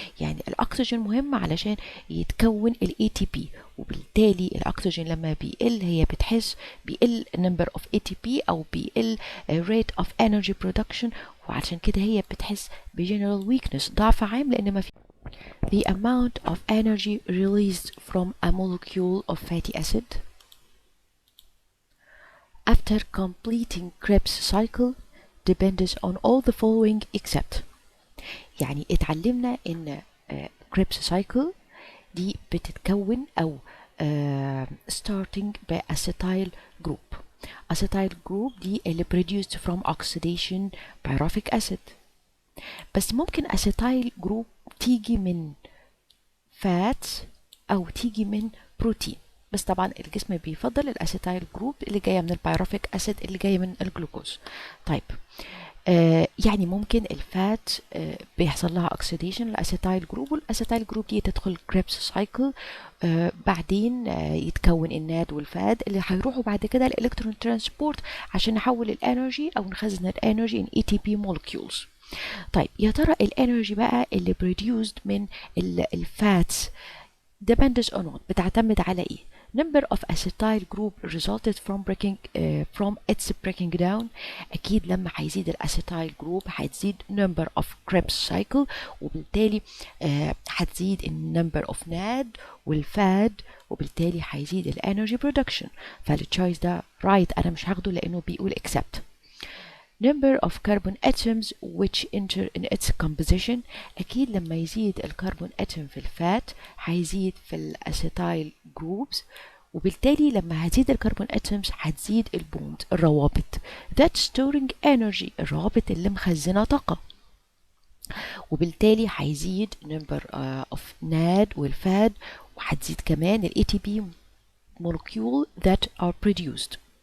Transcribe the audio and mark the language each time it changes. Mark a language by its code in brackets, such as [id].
[ar] يعني الاكسجين مهم علشان يتكون ال ATP، وبالتالي الاكسجين لما بيقل هي بتحس بيقل [en] number of ATP [ar] او بيقل [en] rate of energy production، [ar] وعشان كده هي بتحس ب general weakness، ضعف عام، لان ما في [en] the amount of energy released from a molecule of fatty acid after completing Krebs cycle depends on all the following except. [ar] يعني اتعلمنا ان Krebs cycle دي بتتكون او starting بأسيتايل group. أسيتايل group دي اللي produced from oxidation pyruvic acid. بس ممكن أسيتايل group تيجي من fats أو تيجي من بروتين، بس طبعا الجسم بيفضل الاسيتايل جروب اللي جايه من البيروفيك اسيد اللي جايه من الجلوكوز. طيب يعني ممكن الفات بيحصل لها اوكسيديشن الاسيتايل جروب، والاسيتايل جروب دي تدخل كريبس سايكل، بعدين يتكون الناد والفاد اللي هيروحوا بعد كده الالكترون ترانسبورت عشان نحول الانرجي او نخزن الانرجي ان ATP molecules. طيب يا ترى الانرجي بقى اللي produced من الفاتس [en] depends on what؟ [ar] بتعتمد على ايه؟ [en] number of acetyl group resulted from its breaking down. [ar] أكيد لما هيزيد الأسيتايل جروب هتزيد number of Krebs cycle، وبالتالي هتزيد number of NAD والفاد، وبالتالي هيزيد الانرجي برودكشن. فالتشويس ده رايت، أنا مش هاخده لأنه بيقول accept. [en] number of carbon atoms which enter in its composition. [ar] أكيد لما يزيد الكربون اتوم في الفات هيزيد في الأسيتايل جروبس، وبالتالي لما هتزيد الكربون اتومز هتزيد البوند الروابط [en] that storing energy، [ar] الروابط اللي مخزنة طاقة، وبالتالي هيزيد number of NAD والفاد، وهتزيد كمان ال [en] ATP molecule that are produced.